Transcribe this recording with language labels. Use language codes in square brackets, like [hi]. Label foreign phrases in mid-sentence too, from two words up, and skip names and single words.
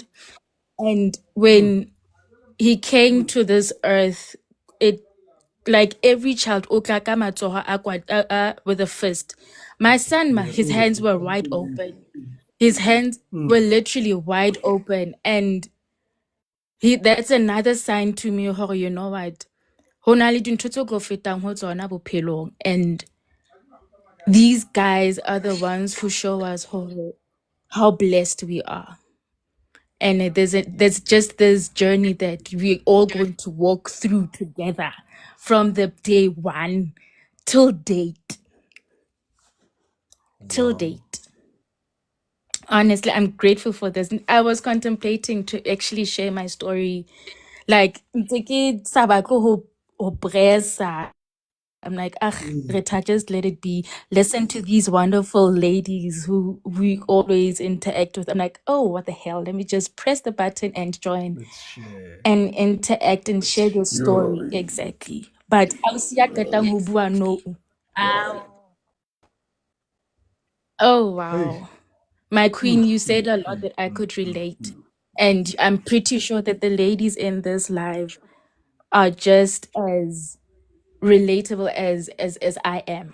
[en] And when he came to this earth, it like every child [st] okaka matsoho [en] with a fist. My son, his hands were wide open. His hands were literally wide open, and that's another sign to me, hore, you know what? [st] Ho na le dintho tse tlo fetang ho tsona bophelong, [en] and these guys are the ones who show us how blessed we are. And there's just this journey that we're all going to walk through together from the day one till date. Till Wow. date. Honestly, I'm grateful for this. I was contemplating to actually share my story. Like, [st] ntse ke sa batle ho bresa. [en] I'm like, Rita, just let it be. Listen to these wonderful ladies who we always interact with. I'm like, oh, what the hell? Let me just press the button and join Let's share. and interact and share your story. Exactly. But [st] ausi ya qetang ho bua no. [en] Oh, Hey. wow. My queen, you said a lot that I could relate. And I'm pretty sure that the ladies in this live are just as relatable as I am.